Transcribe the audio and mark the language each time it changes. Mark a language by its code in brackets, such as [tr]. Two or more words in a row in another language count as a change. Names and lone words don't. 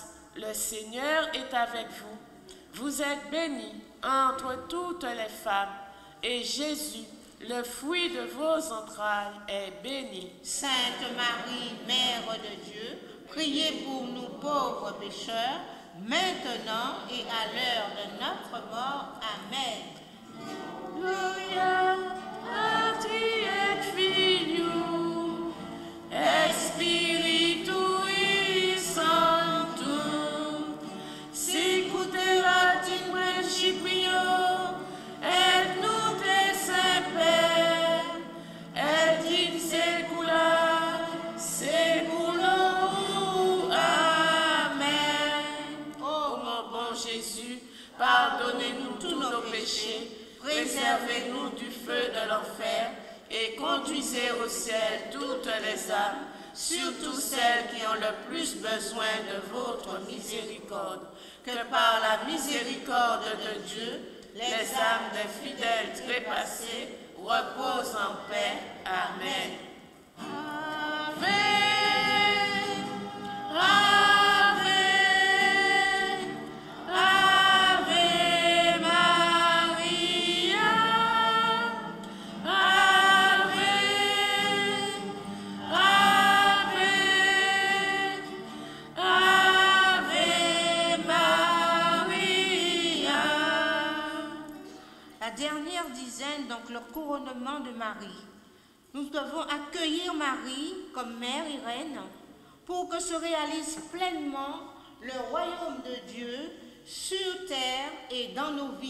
[fr] Le Seigneur est avec vous. Vous êtes bénie entre toutes les femmes, et Jésus, le fruit de vos entrailles, est béni. Sainte Marie, Mère de Dieu, priez pour nous pauvres pécheurs, maintenant et à l'heure de notre mort. Amen. [la] Gloria a ti et Filio, et Spiritui Sanctum, sicut in principio, et nunc et semper, et in saecula saeculorum. Amen. [fr] Ô mon bon Jésus, pardonnez-nous tous nos péchés, préservez-nous du feu de l'enfer et conduisez au ciel toutes les âmes, surtout celles qui ont le plus besoin de votre miséricorde. Que par la miséricorde de Dieu, les âmes des fidèles trépassés reposent en paix. Amen. [la] Ave, Ave, Ave Maria, Ave, Ave, Ave Maria. [fr] La dernière dizaine, donc le couronnement de Marie. Nous devons accueillir Marie comme mère et reine pour que se réalise pleinement le royaume de Dieu sur terre et dans nos vies.